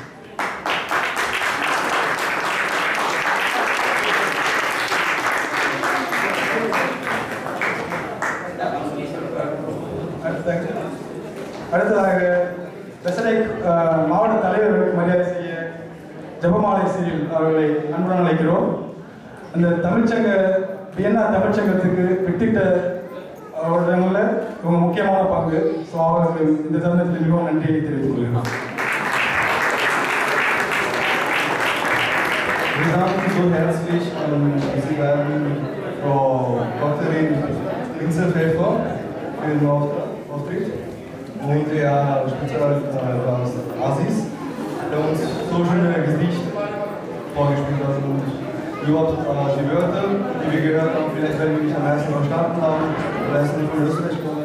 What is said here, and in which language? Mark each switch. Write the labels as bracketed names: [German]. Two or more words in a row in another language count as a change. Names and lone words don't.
[Tamil] அடுத்ததாக பெசலைக் மாவட்ட தலைவர்களுக்கு மரியாதை செய்ய ஜெபமாலை சிறில் அவர்களை அன்புடன் அழைக்கிறோம். அந்த தமிழ்ச்சங்க வியன்னா தமிழ்ச்சங்கத்துக்கு வித்திட்ட அவர்களில் இவங்க முக்கியமான பங்கு. ஸோ அவருக்கு இந்த தருணத்தில் மிகவும் நன்றியை தெரிவித்துக் கொள்கிறோம். [German] Wir danken so herzlich an Sie werden Frau Doktorin Linzer-Pfeffer für den Auftritt und Herr Spezialgast Aziz, der uns so schöne Gedicht vorgespielt hat und überhaupt die Wörter, die wir gehört haben, vielleicht werden wir nicht am meisten verstanden haben, oder es nicht von Österreich kommen.